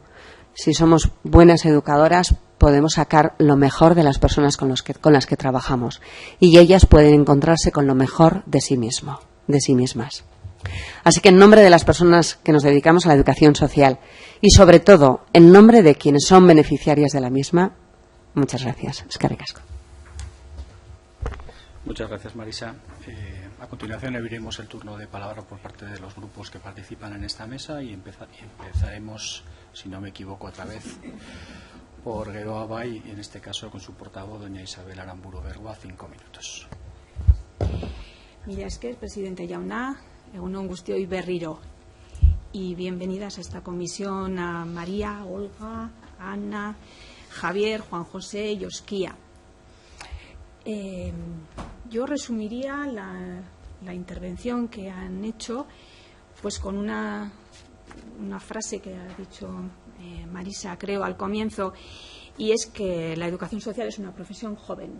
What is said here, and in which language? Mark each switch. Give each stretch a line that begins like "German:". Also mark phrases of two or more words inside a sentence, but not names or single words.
Spanish: Si somos buenas educadoras, podemos sacar lo mejor de las personas con las que trabajamos. Y ellas pueden encontrarse con lo mejor de sí mismas. Así que en nombre de las personas que nos dedicamos a la educación social y sobre todo en nombre de quienes son beneficiarias de la misma, muchas gracias.
Basque: Eskerrik asko.
Spanish: Muchas gracias, Marisa. A continuación abriremos el turno de palabra por parte de los grupos que participan en esta mesa y empezaremos, si no me equivoco otra vez, por Geroa Bai, y en este caso con su portavoz, doña Isabel Aramburu Berroa, 5 minutos.
Basque: Mila esker, presidente jauna, egun on guztioi berriro.
Spanish: Y bienvenidas a esta comisión a María, Olga, Ana, Javier, Juan José y Osquía. Yo resumiría la intervención que han hecho pues con una frase que ha dicho Marisa, creo, al comienzo, y es que la educación social es una profesión joven.